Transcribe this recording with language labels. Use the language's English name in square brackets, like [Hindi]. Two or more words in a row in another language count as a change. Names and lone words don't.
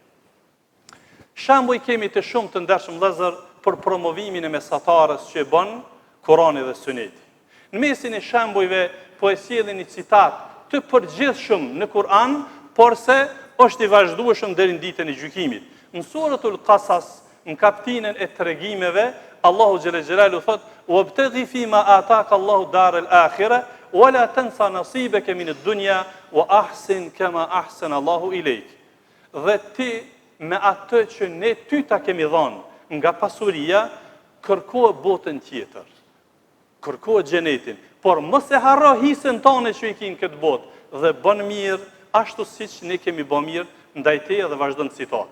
[Albanian] Shembuj kemi të shumë të ndershëm vëllezër për promovimin e mesatarës që e bën Kurani dhe Suneti. Në mesin e shembujve po e sjellin një citat të përgjithshëm në Kur'an, por se është i vazhdueshëm deri në ditën e gjykimit. Në suratul Qasas, në kapitullin e tregimeve, Allahu [Arabic] جل جلاله [Albanian] thot: [Arabic] "وابتغ فيما آتاك الله الدار الآخرة ولا تنس نصيبك من الدنيا وأحسن كما أحسن الله إليك." [Albanian] Dhe ti me atë që ne ty ta kemi dhënë nga pasuria, kërko botën tjetër. Kërko xhenetin, por mos e harro hisën tonë që i kin këtë botë dhe bën mirë ashtu siç ne kemi bën mirë ndaj teje dhe vazhdon citati.